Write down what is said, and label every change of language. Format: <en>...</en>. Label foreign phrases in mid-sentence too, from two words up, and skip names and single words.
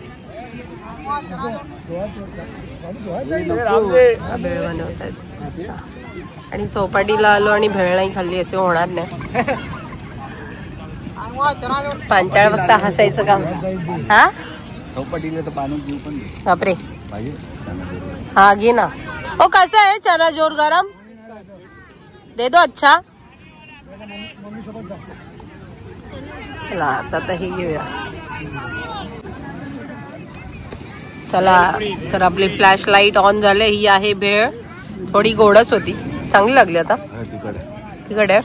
<mr>भेळ बनवतात आणि चौपाटीला आलो आणि भेळ नाही खाल्ली असे होणार नाही. पांचाळ फक्त हसायचं काम. हा चौपाटीला तर पाणी देऊ पण बापरे. पाहिजे. हाँ घे ना.</mr> <hi>ओ कैसा है चना जोर गरम? दे दो.</hi> <mr>अच्छा चला आता हे घेऊया. चला तर आपली</mr> <en>flash light on</en> <mr>झाले. ही आहे भेळ, थोडी गोडच होती, चांगली लागली. आता तिखट आहे.</mr>